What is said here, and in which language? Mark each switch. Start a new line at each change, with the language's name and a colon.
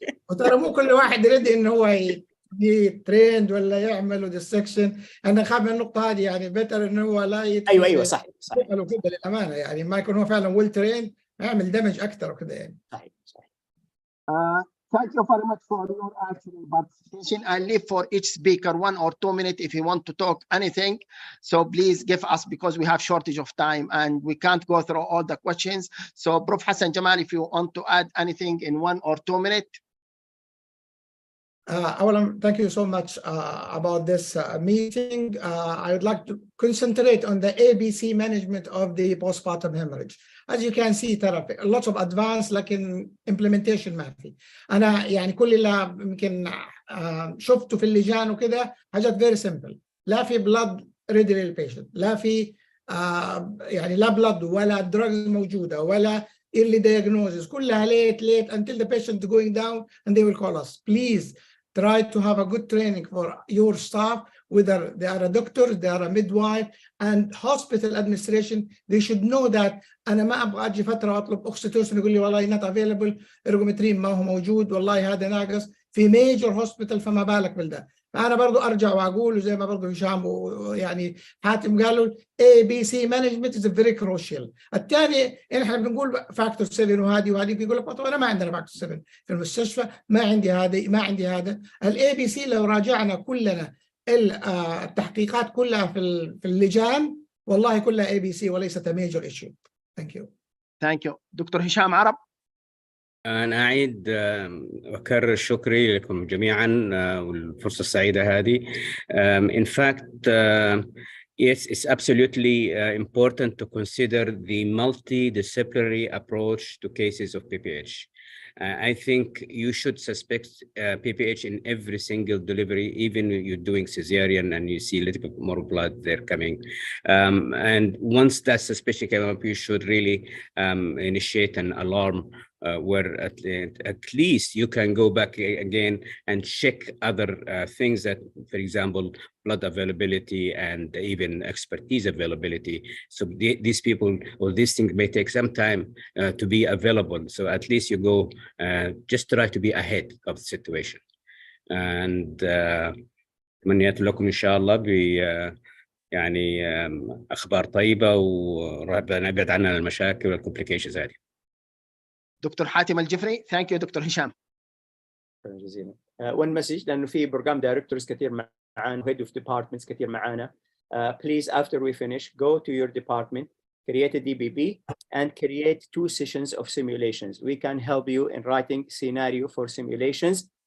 Arabic: وترى مو كل واحد يريد انه هو يتريند ولا يعمل ديسكشن. انا خاف من النقطه هذه، يعني بيتر انه هو لا يدخل. ايوه صح وكذا للامانه، يعني ما يكون هو فعلا ويل تريند، يعمل دمج اكثر وكذا يعني. صحيح.
English: Thank you very much for your actual participation. I'll leave for each speaker 1 or 2 minutes if you want to talk anything. So please give us, because we have shortage of time and we can't go through all the questions. So Prof. Hassan Jamal, if you want to add anything in 1 or 2 minutes. Thank you so much about this meeting. I would like to concentrate on the ABC management of the postpartum hemorrhage. As you can see, therapy, lots of advanced,
Arabic: لكن
English: implementation
Arabic: ما في. أنا يعني كل اللي يمكن شفته في اللجان وكده حاجات
English: very simple.
Arabic: لا في
English: blood ready
Arabic: للpatient، لا في يعني لا blood ولا drugs موجودة ولا
English: early diagnosis. كلها late until the patient going down and they will call us. Please try to have a good training for your staff, whether they are a doctor, they are a midwife, and hospital administration. They should know that
Arabic: أنا ما أبغى أجي فترة أطلب أكسيتوسين يقول لي والله
English: not available،
Arabic: إرجومترين ما هو موجود، والله هذا ناقص في
English: major hospital،
Arabic: فما بالك بالده. فأنا برضو أرجع وأقول، وزي ما برضو هشام ويعني حاتم قالوا
English: ABC management is very crucial.
Arabic: الثاني إحنا بنقول فاكتور 7 وهذه بيقول لك طب أنا ما عندنا فاكتور 7 في المستشفى، ما عندي هذا. ABC لو راجعنا كلنا التحقيقات كلها في اللجان والله كلها ABC وليست
English: a major issue. Thank you. Thank you. Doctor هشام عرب.
Arabic: أنا أعيد وأكرر شكري لكم جميعا والفرصة السعيدة هذه.
English: In fact, yes, it's absolutely important to consider the multidisciplinary approach to cases of PPH. I think you should suspect PPH in every single delivery, even when you're doing cesarean and you see a little bit more blood there coming. And once that suspicion came up, you should really initiate an alarm where at least you can go back again and check other things that, for example, blood availability and even expertise availability. So these people or these things may take some time to be available. So at least you go, just try to be ahead of the situation. And
Arabic: تمنيت لكم إن شاء الله يعني أخبار طيبة ونبعد عننا المشاكل والcomplications هذه. دكتور حاتم الجفري.
English: Thank you
Arabic: دكتور هشام. شكرا جزيلا.
English: one message،
Arabic: لأنه في
English: program directors
Arabic: كثير معانا،
English: head of departments كثير معانا. Please after we finish go to your department, create a DBB and create 2 sessions of simulations. We can help you in writing scenario for simulations.